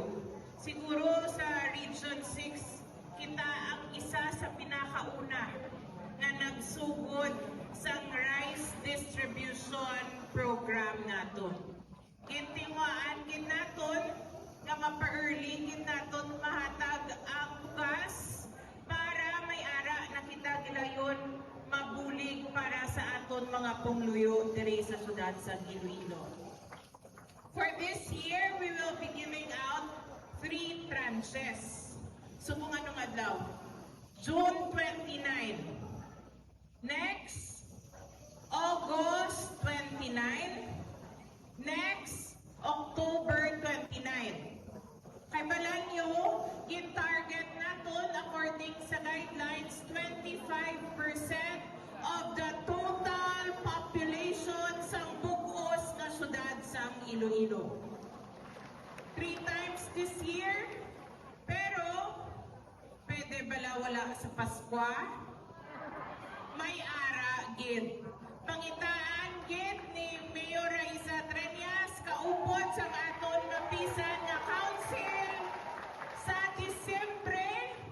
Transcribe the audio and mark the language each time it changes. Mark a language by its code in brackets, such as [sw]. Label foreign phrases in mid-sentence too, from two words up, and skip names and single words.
[hil] Siguro sa Region 6, kita ang isa sa pinakauna na nagsugod sa [en] rice distribution program [hil] naton. Gintiwaan gid naton nga mapa-early gid naton mahatag ang bugas para may ara na kita gilayon mabulig para sa aton mga pungluyo diri sa syudad sa Iloilo. [en] For this year, we will be giving out 3 tranches. [hil] Subong anong adlaw? June 29. [en] Next, August 29. Next, October 29. [hil] Kay balan nyo, in-target natin according sa guidelines, [en] 25% of the total population [hil] sa bugos na syudad sa Iloilo. [en] 3 times this year, [hil] pero pwede bala wala sa Pasko? May ara gid. Pangitaan gid ni Mayor Raisa Treñas kaupod sa aton mapisan nga council sa Disyembre.